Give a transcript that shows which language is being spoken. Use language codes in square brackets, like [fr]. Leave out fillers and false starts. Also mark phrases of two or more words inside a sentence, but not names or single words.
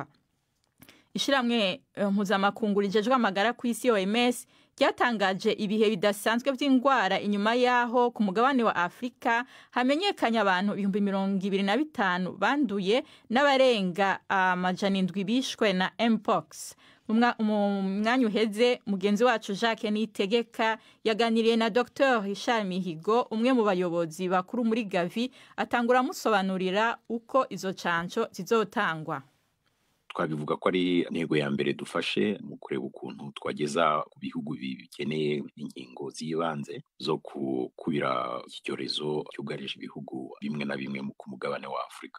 [rn] Ishiramwe mpuzamakungu rijejwe amagara ku isi OMS ryatangaje ibihe bidasanzwe by'ingwara inyuma yaho ku mugabane wa Afrika hamenyekanye abantu 25,000 banduye n'abarenga 700 bishwe na Mpox. Mwanya uheze mugenzi wacu Jacques Nitegeka yaganiriye na Dr. Richard Mihigo, umwe mu bayobozi bakuru muri Gavi, atangura musobanurira uko izo canco zizotangwa. [rw] Twabivuga ko ari intego ya mbere dufashe mu kureba ukuntu twageza ku bihugu bikeneye inkingo z'ibanze zo kubira iki cyorezo cyugarije ibihugu bimwe na bimwe ku mugabane wa Afrika.